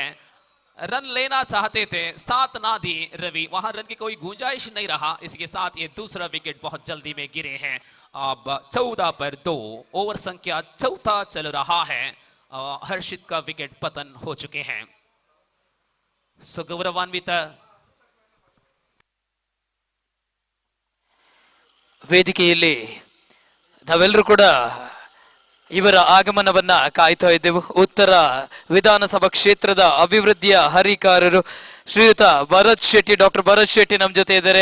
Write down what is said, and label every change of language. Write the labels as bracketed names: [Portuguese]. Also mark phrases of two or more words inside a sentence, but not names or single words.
[Hindi] रन लेना चाहते थे, साथ ना दी रवि, वहां रन की कोई गुंजाइश नहीं रहा. इसके साथ ये दूसरा विकेट बहुत जल्दी में गिरे हैं. अब 14 पर 2, ओवर संख्या 4 चल रहा है. हर्षित का विकेट पतन हो चुके हैं. सो गौरवान्वित [Kannada] ವೇದಿಕೆಯಲ್ಲಿ ನಾವೆಲ್ಲರೂ ಕೂಡ ಇವರ ಆಗಮನವನ್ನ ಕಾಯ್ತಾ ಇದ್ದೆವು. ಉತ್ತರ ವಿಧಾನಸಭಾ ಕ್ಷೇತ್ರದ ಅಭಿವೃದ್ಧಿಯ ಹರಿಕಾರರು ಶ್ರೀಯುತ ಭರತ್ ಶೆಟ್ಟಿ, ಡಾಕ್ಟರ್ ಭರತ್ ಶೆಟ್ಟಿ ನಮ್ಮ ಜೊತೆ ಇದ್ದಾರೆ.